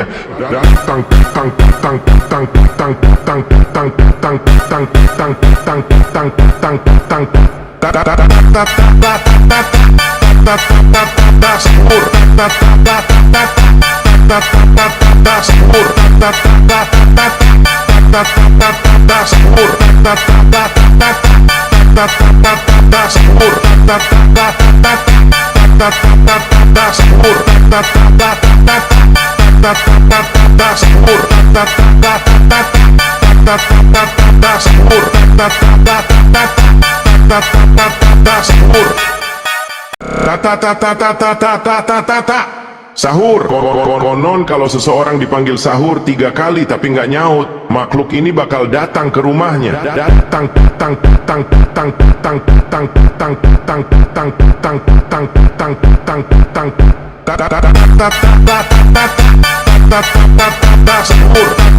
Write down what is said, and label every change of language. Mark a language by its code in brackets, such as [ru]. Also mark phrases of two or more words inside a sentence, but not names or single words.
[id] Tang tang tang tang tang tang tang tang tang tang tang tang tang tang. Ta ta ta ta ta ta ta ta sahur. Ta ta ta ta sahur. Ta ta ta sahur. Ta ta sahur. Ta sahur. Ta sahur. Sahur. Sahur. Sahur. Konon kalau seseorang dipanggil sahur 3 kali tapi nggak nyaut, makhluk ini bakal datang ke rumahnya. Datang tang tang tang tang tang tang tang tang tang tang tang tang tang. Sahur.